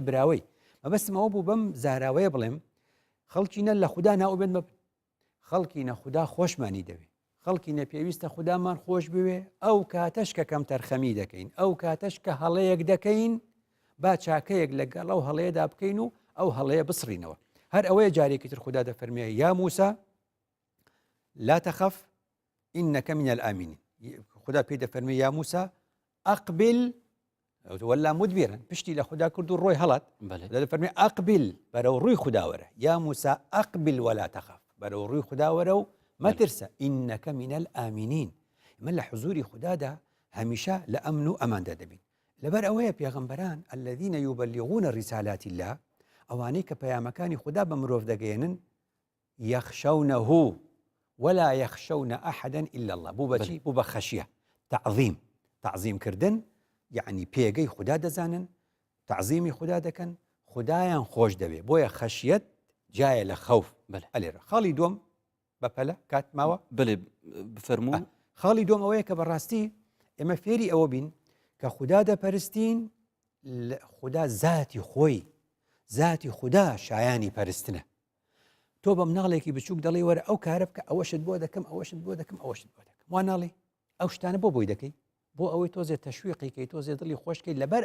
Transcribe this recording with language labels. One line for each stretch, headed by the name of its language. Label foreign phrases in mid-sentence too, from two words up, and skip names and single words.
Central Kurdish: براوەی مەبەستم ئەوە بوو بەم زاراوەیە بڵێم خەڵکینە لە خوددا ناوبێت مەبن خەڵکینە خوددا خۆشمانی دەوێت خەڵکینە پێویستە خودامان خۆش بوێ ئەو کاتەش کە کەم تەرخەمی دەکەین ئەو کاتەش کە هەڵەیەک دەکەین با چاکەیەک لەگەڵ ئەو هەڵەیەدا بکەین و ئەو هەڵەیە بسڕینەوە هەر ئەوەیە جارێکی تر خوددا دەفەرمێ
Arabic: یا موسا لا تخف إنك من الآمنين
Central Kurdish: خدا پێی دەفەرمێ
Arabic: یا موسا أقبل ولا مدبرا
Central Kurdish: پشتی لە خوددا کرد و ڕۆی هەڵات بله لە فەرمی ئەقبل بەرەو ڕووی خودداوەرە
Arabic: یا موسى ئەقبل ولا تەخاف
Central Kurdish: بەرەو ڕووی خودداوەرە و مەترسە
Arabic: ئینەکە منە الئامینین
Central Kurdish: من لە حزوری خوددادا هەمیشە لە ئەمن و ئەماندا دەبین لەبەر ئەوەیە پێغەمبەران
Arabic: الذين يبلغون رسالات الله
Central Kurdish: ئەوانەی کە پەیامەکانی خوددا بە مرۆڤ دەگەێنن
Arabic: يخشونه ولا يخشون أحدا إلا الله
Central Kurdish: بوو بەچی بوو بە خەشیە تعظیم کردن یعنی پێگەی خوددا دەزانن تعظیمی خوددا دەکەن خوددایان خۆش دەوێ بۆیە خەشیەت جایە لە خەوف ئەلێرە خاڵی دووەم بەپەلە کات ماوە بله بفەرموو خاڵی دوم ئەوەیە کە بەڕاستی ئێمە فێری ئەوە بین کە خوددا دەپەرستین خوددا ذاتی خوددا شایانی پەرستنە تۆ بە مناڵێکی بچووک دەڵێ وەرە ئەو کارە بکە ئەوەشت بۆ دەکەم ئەوەشت بۆ دەکەم وا ناڵێ ئەو شتانە بۆ بۆی دەکەی بۆ ئەوەی تۆزێ تەشویقیکەی تۆزێ دڵی خۆشکەی لەبەر